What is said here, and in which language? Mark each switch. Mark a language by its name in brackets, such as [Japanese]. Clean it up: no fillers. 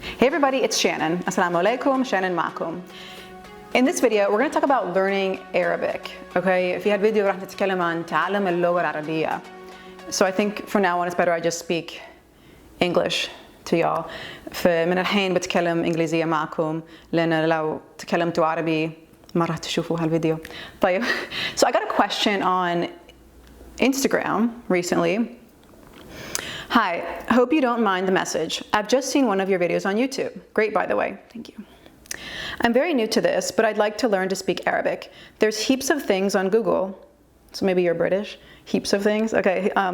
[English] Hey everybody, it's Shannon. AnisaAmrekeeya, Shannon معكم. In this video, we're going to talk about learning Arabic. [Arabic] Okay, في هالفيديو راح نتكلم عن تعلم اللغة العربية. [English] So I think for now on it's better I just speak English to y'all. [Arabic] فمن الحين بتكلم إنجليزية معكم لأن لو تكلمتوا عربي ما راح تشوفوا هالفيديو. طيب, [English] so I got a question on Instagram recently. Hi, hope you don't mind the message. I've just seen one of your videos on YouTube. Great, by the way. Thank you. I'm very new to this, but I'd like to learn to speak Arabic. There's heaps of things on Google. So maybe you're British. Heaps of things. Okay.